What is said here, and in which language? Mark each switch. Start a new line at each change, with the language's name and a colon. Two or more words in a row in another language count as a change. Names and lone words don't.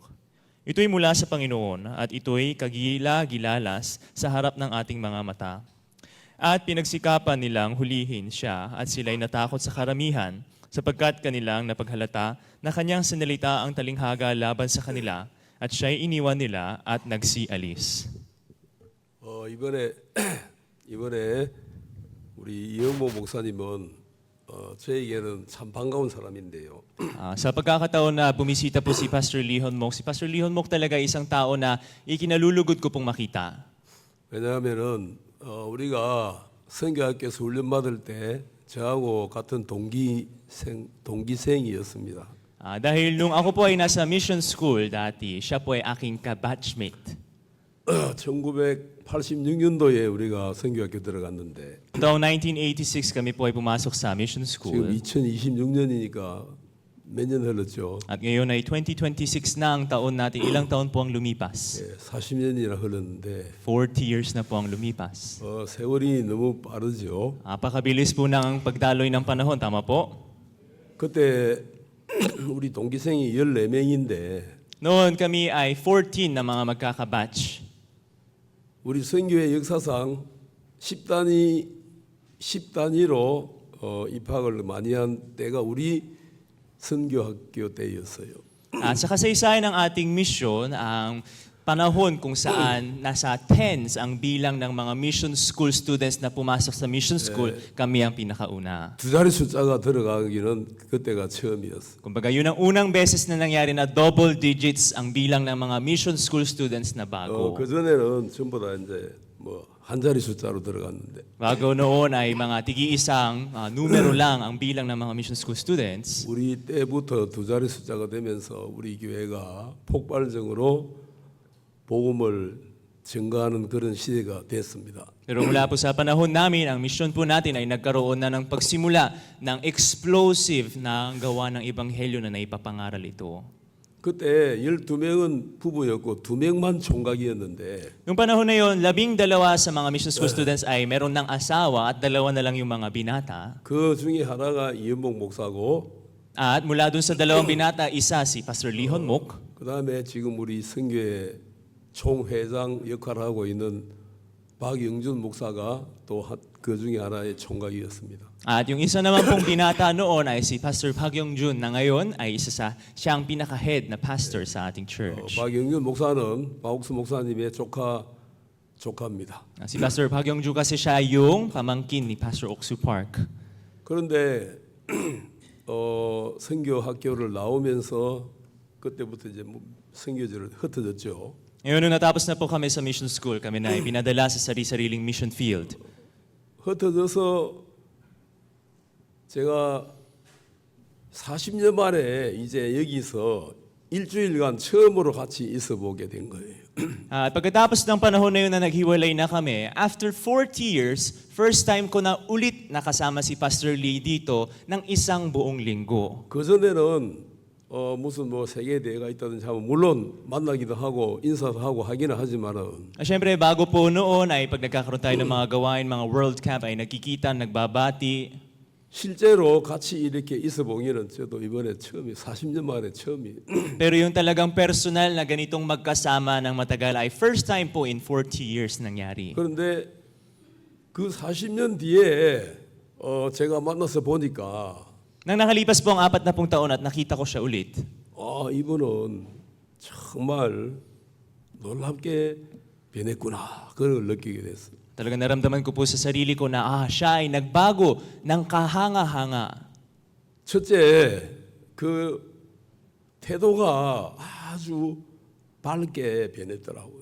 Filipino: Ito'y mula sa Panginoon at ito'y kagila-gilalas sa harap ng ating mga mata. At pinagsikapan nilang hulihin siya at sila'y natakot sa karamihan sapagkat kanilang napaghalata na kanyang sinalita ang talinghaga laban sa kanila at siya'y iniwan nila at nagsialis.
Korean: 이번에 우리 이영모 목사님은 저에게는 참 반가운 사람인데요.
Filipino: Sa pagkakataon na bumisita po si Pastor Lihon Mok, si Pastor Lihon Mok talaga isang tao na ikinalulugod ko pong makita.
Korean: 왜냐하면은 우리가 선교학교에서 훈련 받을 때 저하고 같은 동기생이었습니다.
Filipino: Dahil nung ako po ay nasa mission school dati, siya po ay aking ka-batchmate.
Korean: 1986년도에 우리가 선교학교 들어갔는데
Filipino: Taong 1986 kami po ay pumasok sa mission
Korean: 지금
Filipino: school.
Korean: 2026년이니까 몇 년 흘렀죠?
Filipino: At ngayon ay 2026 na ang taon natin. Ilang taon po ang lumipas?
Korean: 40년이나 흘렀는데
Filipino: 40 years na po ang lumipas.
Korean: 세월이 너무 빠르죠.
Filipino: Napakabilis po ng pagdaloy ng panahon, tama po?
Korean: 그때 우리 동기생이 14명인데
Filipino: Noon kami ay 14 na mga magkakabatch.
Korean: 우리 선교의 역사상 10단위로 입학을 많이 한 때가 우리 선교학교 때였어요.
Filipino: Sa kasaysayan ng ating mission, ang panahon kung saan nasa tens ang bilang ng mga
English: mission school students
Filipino: na pumasok sa
English: mission school,
Filipino: kami ang pinakauna.
Korean: 두 자리 숫자가 들어가기는 그때가 처음이었어요.
Filipino: Kumbaga yun ang unang beses na nangyari na
English: double digits
Filipino: ang bilang ng mga
English: mission school students
Filipino: na bago.
Korean: 그 전에는 전부 다 이제 한 자리 숫자로 들어갔는데
Filipino: Bago noon ay mga tigi-isang numero lang ang bilang ng mga
English: mission school students.
Korean: 우리 때부터 두 자리 숫자가 되면서 우리 교회가 폭발적으로 복음을 증가하는 그런 시대가 됐습니다.
Filipino: Pero mula po sa panahon namin, ang mission po natin ay nagkaroon na ng pagsimula ng explosive na gawa ng ebanghelyo na naipapangaral ito.
Korean: 그때 12명은 부부였고 2명만 총각이었는데
Filipino: Noong panahon na yon, 12 sa mga
English: mission school students
Filipino: ay meron ng asawa at 2 na lang yung mga binata.
Korean: 그 중에 하나가 이현복 목사고
Filipino: At mula dun sa 2 binata, isa si Pastor Lihon Mok.
Korean: 그다음에 지금 우리 선교회 총회장 역할을 하고 있는 박영준 목사가 또 그 중에 하나의 총각이었습니다.
Filipino: At yung isa naman pong binata noon ay si Pastor Park Yong-jun na ngayon ay siyang pinaka-head na pastor sa ating church.
Korean: 박영준 목사는 박옥수 목사님의 조카입니다.
Filipino: Si Pastor Park Yong-jun kasi siya yung pamangkin ni Pastor Oksu Park.
Korean: 그런데 선교 학교를 나오면서 그때부터 이제 선교지를 흩어졌죠.
Filipino: Ngayon, nung natapos na po kami sa
English: mission school,
Filipino: kami na ay pinadala sa sari-sariling
English: mission field.
Korean: 흩어져서 제가 40년 만에 이제 여기서 일주일간 처음으로 같이 있어 보게 된 거예요.
Filipino: At pagkatapos ng panahon na yun na naghiwalay na kami,
English: after 40 years, first time
Filipino: ko na ulit nakasama si Pastor Lee dito ng isang buong linggo.
Korean: 그전에는 무슨 뭐 세계대회가 있다든지 하면 물론 만나기도 하고 인사도 하고 하기는 하지만은
Filipino: Siyempre, bago po noon ay pag nagkakaroon tayo ng mga gawain, mga World Cup ay nagkikita, nagbabati.
Korean: 실제로 같이 이렇게 있어 보기는 저도 이번에 처음이 40년 만에 처음이에요.
Filipino: Pero yung talagang personal na ganitong magkasama ng matagal ay
English: first time
Filipino: po
English: in 40 years
Filipino: nangyari.
Korean: 그런데 그 40년 뒤에 제가 만나서 보니까
Filipino: Nang nakalipas po ang 40 taon at nakita ko siya ulit,
Korean: 이분은 정말 놀랍게 변했구나. 그걸 느끼게 됐어요.
Filipino: talagang naramdaman ko po sa sarili ko na siya ay nagbago ng kahanga-hanga.
Korean: 첫째, 그 태도가 아주 밝게 변했더라고요.